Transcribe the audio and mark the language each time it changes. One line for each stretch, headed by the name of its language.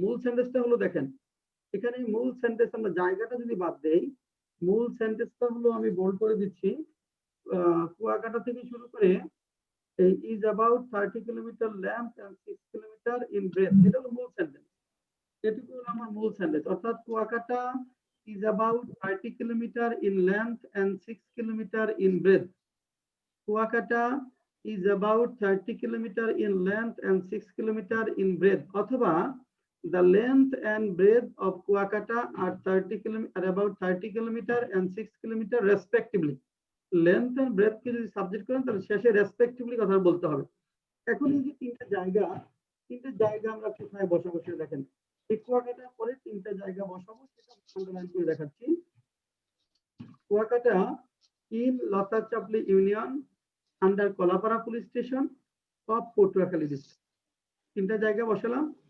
Bangla: মূল সেন্টেন্সটা হলো, দেখেন এখানে মূল সেন্টেন্স আমরা জায়গাটা যদি বাদ দেই, মূল সেন্টেন্সটা হলো, আমি বোল্ড করে দিচ্ছি, কুয়াকাটা থেকে শুরু করে
English: is about 30 kilometre length and 6 kilometre in breadth।
Bangla: এটা হলো মূল সেন্টেন্স। এটুকু হলো আমার মূল সেন্টেন্স।
English: অর্থাৎ Kuakata is about 30 kilometre in length and 6 kilometre in breadth। Kuakata is about 30 kilometre in length and 6 kilometre in breadth। অথবা the length and breadth of Kuakata are about 30 kilometre and 6 kilometre respectively।
Bangla: Length and breadth কে যদি subject করেন, তাহলে শেষে respectively কথা বলতে হবে। এখন এই যে 3টা জায়গা আমরা কোথায় বসাবো সেটা দেখেন। এই কুয়াকাটার পরে 3টা জায়গা বসাবো, সেটা আন্ডারলাইন করে দেখাচ্ছি।
English: Kuakata in Latachapli union under Kalapara police station of Patuakhali district.
Bangla: 3টা জায়গা বসালাম।